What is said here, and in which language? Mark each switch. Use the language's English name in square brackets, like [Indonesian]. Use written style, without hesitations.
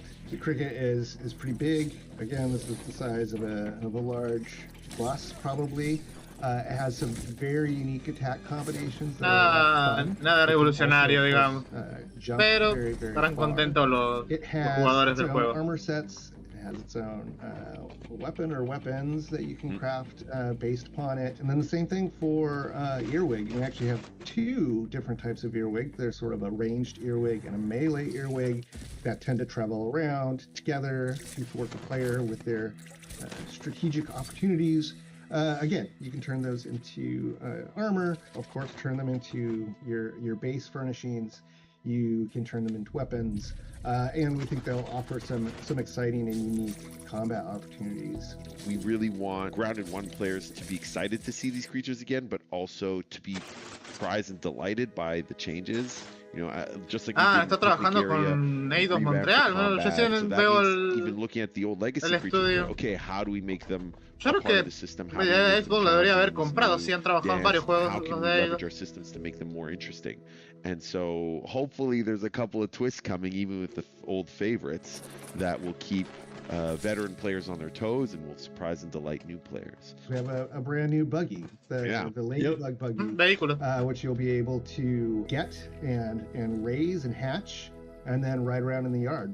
[English] The cricket is pretty big. Again, this is the size of a large bus probably. It has some very unique attack combinations. [Spanish] Nada revolucionario, digamos. Pero estarán contentos los jugadores del juego. [English] Armor sets. It has its own weapon or weapons that you can craft based upon it. And then the same thing for earwig. You actually have two different types of earwig. There's sort of a ranged earwig and a melee earwig that tend to travel around together to thwart the player with their strategic opportunities. Again, you can turn those into armor, of course, turn them into your base furnishings. You can turn them into weapons. And we think they'll offer some exciting and unique combat opportunities. We really want Grounded 1 players to be excited to see these creatures again, but also to be surprised and delighted by the changes. You know, just like [Spanish] está trabajando con Eidos Montreal. Bueno, yo sí veo [English] even looking at the old legacy creatures, okay, how do we make them [Spanish] yo creo que Xbox lo debería haber comprado. Sí han trabajado en varios juegos. [English] How can we leverage our systems to make them more interesting? And so hopefully there's a couple of twists coming, even with the old favorites, that will keep veteran players on their toes and will surprise and delight new players. We have a brand new buggy, the Ladybug buggy, which you'll be able to get and raise and hatch and then ride around in the yard.